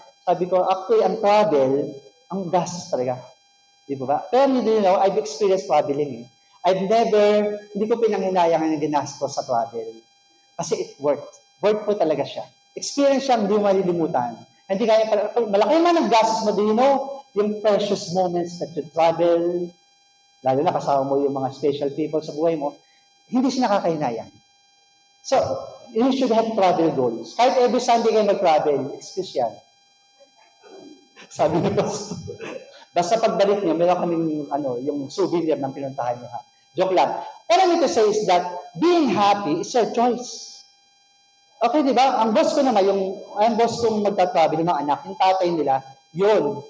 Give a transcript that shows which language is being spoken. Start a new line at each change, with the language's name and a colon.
Filipino: Sabi ko, actually, ang travel, ang gastos talaga. Di ba?
English: Pero you know, I've experienced traveling. I've never,
Filipino: hindi ko pinanghinayang ang ginastos sa travel. Kasi
English: it worked. Worked
Filipino: po talaga siya. Experience siya, hindi mo malilimutan. Hindi kaya pala, malaki man ang gastos mo,
English: do you know,
Filipino: yung
English: precious moments that you travel,
Filipino: lalo na kasama mo yung mga special people sa buhay mo, hindi siya nakakahinayang.
English: So, you should have travel goals.
Filipino: Kahit every Sunday kayo mag-travel, excuse yan. Sabi ni Pastor. Basta pagbalik niyo, meron kaming yung souvenir ng pinuntahan niyo. Ha? Joke lang.
English: What I mean to say is that being happy is your choice.
Filipino: Okay, di ba? Ang boss ko naman, ang boss kong magta-travel, yung mga anak, yung tatay nila, yun.